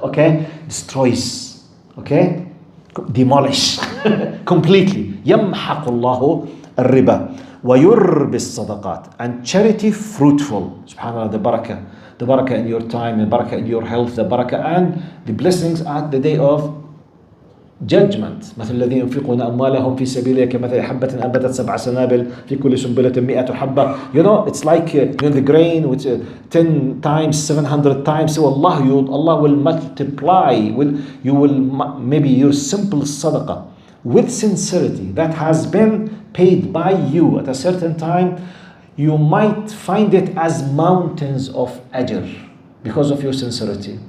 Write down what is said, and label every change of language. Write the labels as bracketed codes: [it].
[en] Okay? Destroys. Okay? Demolish. Completely. [ar] Yamhaqullahu al-riba. وَيُرْبِ الصَّدَقَاتِ. [en] And charity fruitful. SubhanAllah, the barakah. The barakah in your time, the barakah in your health, the barakah and the blessings at the day of judgment. [ar] مثل الذين ينفقون أموالهم في سبيله كمثل حبة أنبتت 7 سنابل في كل سنبلة 100 حبة. [en] You know, it's like the grain which 10 times, 700 times. So Allah will multiply. Maybe your simple sadaqah with sincerity that has been paid by you at a certain time, you might find it as mountains of ajr because of your sincerity.